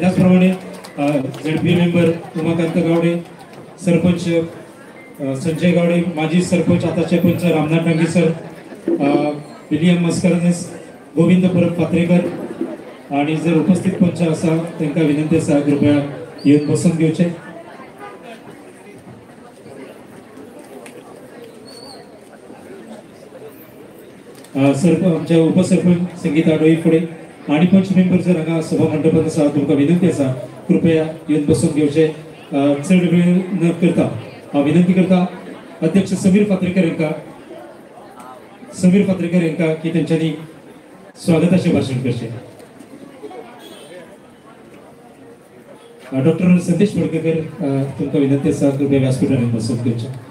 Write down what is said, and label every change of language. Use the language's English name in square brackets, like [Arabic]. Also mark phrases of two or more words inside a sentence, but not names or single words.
[Konkani] त्याचप्रमाणे झेडपी मेंबर उमाकांत गावडे, सरपंच संजय गावडे, माजी सरपंच आताचे पंच रामनाथ डांगे सर, विलियम मस्करनेस, गोविंद परब पात्रेकर आणि जर उपस्थित पंच असा त्यांना विनंती असा कृपया येऊन बसून घेवचे। आमच्या उपसरपंच संगीता डोईफुडे आणि पंच मेंबर जर हांगा सभा मंडपात आसा तुमकां विनंती असा कृपया येऊन बसून घेवचे। चढ वेळ न करता विनंती करता अध्यक्ष समीर पात्रेकर यांना की त्यांच्यानी स्वागताचे भाषण करचे। डॉक्टर संदेश पडकेकर तुमकां विनंती असा कृपया व्यासपीठार बसून घेवचे।